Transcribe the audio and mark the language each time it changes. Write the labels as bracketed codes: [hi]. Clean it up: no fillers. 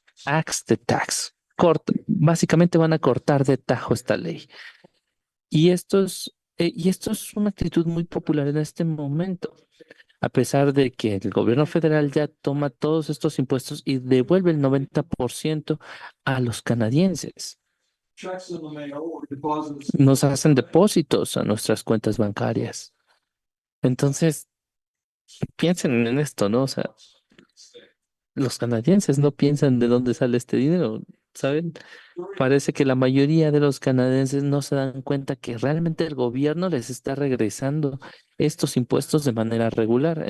[en] Axe the tax. [es] Básicamente van a cortar de tajo esta ley. Y esto es una actitud muy popular en este momento, a pesar de que el gobierno federal ya toma todos estos impuestos y devuelve el 90% a los canadienses. [en] Checks in the mail or deposits. [es] Nos hacen depósitos a nuestras cuentas bancarias. Entonces, piensen en esto, ¿no? O sea, los canadienses no piensan de dónde sale este dinero, ¿saben? Parece que la mayoría de los canadienses no se dan cuenta que realmente el gobierno les está regresando estos impuestos de manera regular.